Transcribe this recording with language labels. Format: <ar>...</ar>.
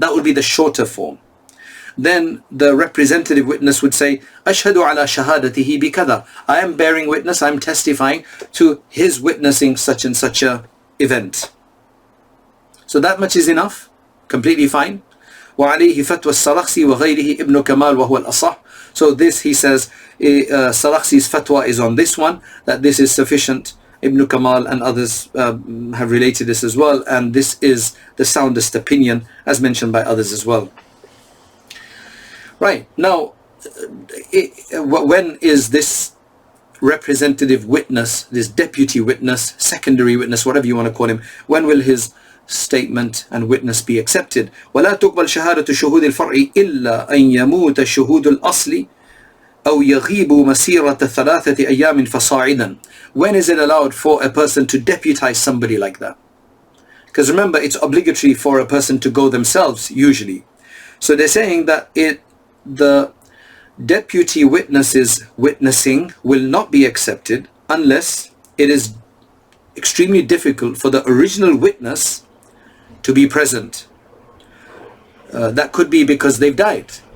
<en>That would be the shorter form. Then the representative witness would say,</en> <ar>ashhadu ala shahadatihi bikadha.</ar> <en>I am bearing witness, I am testifying to his witnessing such and such a event. So that much is enough, completely fine.</en> <ar>وعليه فتوى السرخسي وغيره ابن كمال وهو الأصح.</ar> <en>So this, he says, Sarakhsi's fatwa is on this one, that this is sufficient. Ibn Kamal and others have related this as well, and this is the soundest opinion, as mentioned by others as well. Right, now, when is this representative witness, this deputy witness, secondary witness, whatever you want to call him, when will his statement and witness be accepted?</en> <ar>ولا تقبل شهادة شهود الفرع إلا أن يموت شهود الأصل أو يغيب مسيرة 3 أيام فصاعدا.</ar> <en>When is it allowed for a person to deputize somebody like that? Because remember, it's obligatory for a person to go themselves usually. So they're saying that the deputy witness's witnessing will not be accepted unless it is extremely difficult for the original witness to be present. That could be because they've died,</en>